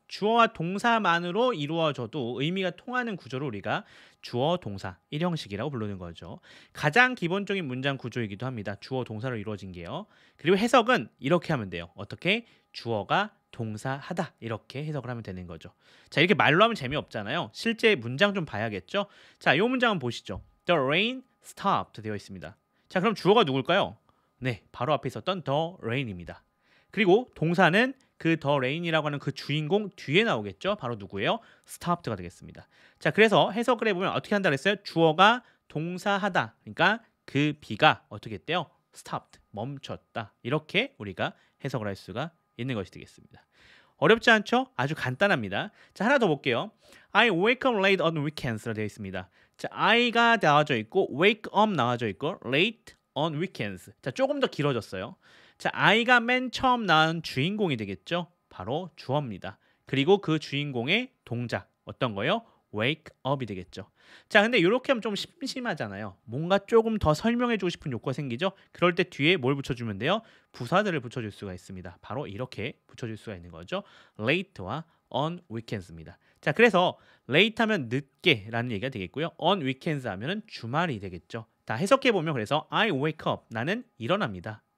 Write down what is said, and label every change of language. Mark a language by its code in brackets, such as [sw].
[ko] 주어와 동사만으로 이루어져도 의미가 통하는 구조를 우리가 주어, 동사, 일형식이라고 부르는 거죠. 가장 기본적인 문장 구조이기도 합니다. 주어, 동사로 이루어진 게요. 그리고 해석은 이렇게 하면 돼요. 어떻게? 주어가 동사하다 이렇게 해석을 하면 되는 거죠. 자, 이렇게 말로 하면 재미없잖아요. 실제 문장 좀 봐야겠죠. 자, 이 문장 한번 보시죠. [en] The rain stopped [ko] 되어 있습니다. 자, 그럼 주어가 누굴까요? 네, 바로 앞에 있었던 the rain입니다. 그리고 동사는 그 the rain이라고 하는 그 주인공 뒤에 나오겠죠. 바로 누구예요? stopped가 되겠습니다. 자, 그래서 해석을 해보면 어떻게 한다 그랬어요? 주어가 동사하다. 그러니까 그 비가 어떻게 했대요? stopped, 멈췄다. 이렇게 우리가 해석을 할 수가 있는 것이 되겠습니다. 어렵지 않죠? 아주 간단합니다. 자, 하나 더 볼게요. [en] I wake up late on weekends로 [ko] 되어 있습니다. 자, I가 나와져 있고 wake up 나와져 있고 [en] late on weekends. [ko] 자, 조금 더 길어졌어요. 자, I가 맨 처음 나온 주인공이 되겠죠? 바로 주어입니다. 그리고 그 주인공의 동작 어떤 거요? wake up이 되겠죠. 자, 근데 이렇게 하면 좀 심심하잖아요. 뭔가 조금 더 설명해주고 싶은 욕구가 생기죠. 그럴 때 뒤에 뭘 붙여주면 돼요? 부사들을 붙여줄 수가 있습니다. 바로 이렇게 붙여줄 수가 있는 거죠. late와 on weekends입니다. 자, 그래서 late 하면 늦게라는 얘기가 되겠고요. on weekends 하면은 주말이 되겠죠. 다 해석해보면 그래서 [en] I wake up, [ko] 나는 일어납니다.